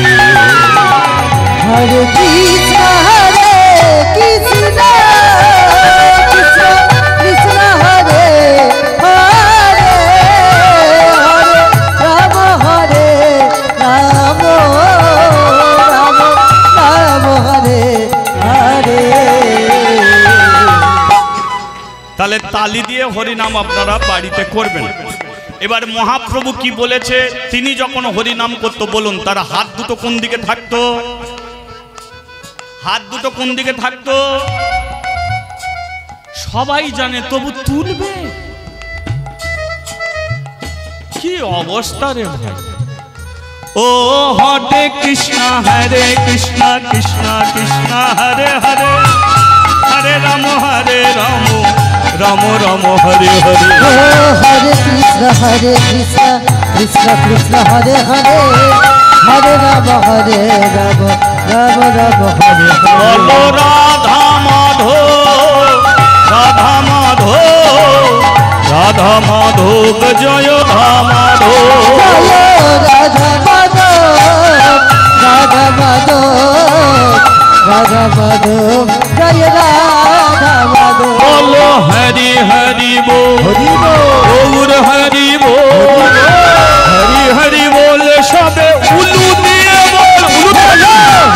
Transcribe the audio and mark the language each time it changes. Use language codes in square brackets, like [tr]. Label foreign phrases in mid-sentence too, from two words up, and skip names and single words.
[sa] हरे कृष्ण कृष्ण कृष्ण कृष्ण हरे हरे, हरे राम राम राम हरे हरे। [bn] তাহলে তালি দিয়ে হরিনাম আপনারা বাড়িতে করবেন। এবার মহাপ্রভু কি বলেছে? তিনি যখন হরিনাম করতো, বলুন তার হাত দুটো কোন দিকে থাকতো? হাত দুটো কোন দিকে থাকতো? সবাই জানে, তবু তুলবে। কি অবস্থা রে ভাই! ও হরে কৃষ্ণ কৃষ্ণ কৃষ্ণ হরে হরে, [sa] हरे राम राम राम हरे हरे। हरे कृष्ण कृष्ण कृष्ण हरे हरे, हरे राम राम राम राम हरे हरे। [hi] बोलो राधा माधो राधा माधो राधा माधो जय राधा माधो, [bn] जय राधा माधो রাধা মাধব জয় রাধা মাধব বলো হরি হরি বল, হরি বল গৌর হরি বল, হরি হরি বল, সবে উলু দিয়ে বল, উলু দিয়ে বল।